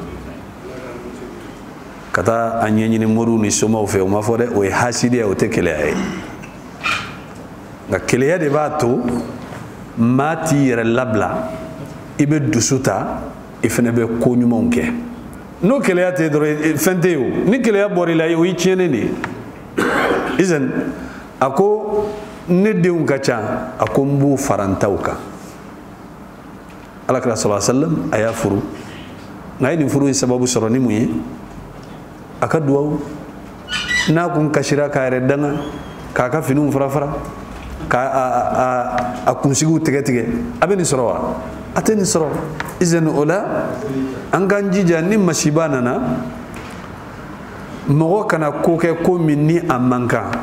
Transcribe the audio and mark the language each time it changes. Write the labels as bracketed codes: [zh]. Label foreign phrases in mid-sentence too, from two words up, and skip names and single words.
[bm] ka taa a ɲɛɲini moriw ni somaw fɛ o ma fɔ dɛ o ye hasidiya o tɛ keleya ye nka keleya de b'a to maa t'i yɛrɛ labila i bɛ dusu ta i fana bɛ ko ɲumanw kɛ n'o keleya tɛ dɔrɔn fɛn tɛ yen o ni keleya bɔra i la o y'i tiɲɛnen de ye izan a ko ne denw ka ca a ko n b'u fara n taw kan alakira [ar] صلى الله عليه وسلم [bm] a y'a furu nka a ye nin furu in sababu sɔrɔ ni mun ye a ka duwawu n'a kun kasira k'a yɛrɛ danga k'a ka finiw fara-fara k'a kunsigiw tigɛ-tigɛ a bɛ nin sɔrɔ wa a tɛ nin sɔrɔ izan o la an k'an jija ni masiba nana mɔgɔ kana ko kɛ ko min ni a man kan